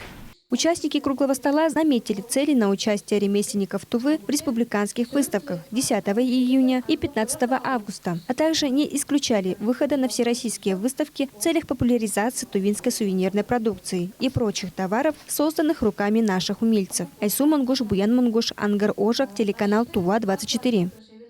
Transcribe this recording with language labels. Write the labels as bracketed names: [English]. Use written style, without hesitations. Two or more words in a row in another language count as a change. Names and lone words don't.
[Russian] Участники круглого стола наметили цели на участие ремесленников Тувы в республиканских выставках 10 июня и 15 августа, а также не исключали выхода на всероссийские выставки в целях популяризации тувинской сувенирной продукции и прочих товаров, созданных руками наших умельцев. Айсу Мангуш, Буян Мангуш, Ангар Ожак, телеканал Тува 24.